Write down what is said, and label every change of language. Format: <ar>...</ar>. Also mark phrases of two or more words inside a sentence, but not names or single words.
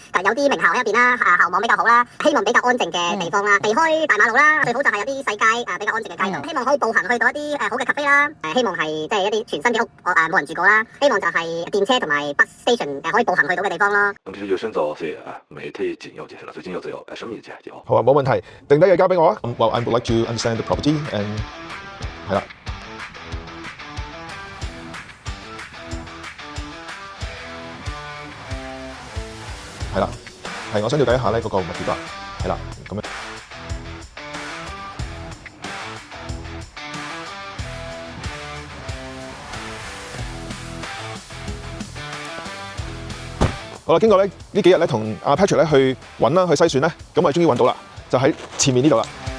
<yue>有啲名校喺入邊啦，校網比較好啦，希望比較安靜嘅地方啦，避開大馬路啦，最好就係有啲細街比較安靜嘅街道。希望可以步行去到一啲好嘅 cafe 啦，希望係即係一啲全新嘅屋冇人住過啦。希望就係電車同埋</yue> <en>bus station</en> <yue>可以步行去到嘅地方咯。咁其實要選擇是媒體僅有這些啦，最近有只有生意嘅就好。好啊，冇問題，定低嘢交俾我啊。</yue> <en>Well, I would like to understand the property and</en> <yue>係啦。係啦，係我想了解一下咧嗰個物業啊，係啦，咁樣。好啦，經過呢幾日咧，同阿 Patrick 咧去揾啦，去篩選咧，咁我哋終於揾到啦，就喺前面呢度啦。</yue>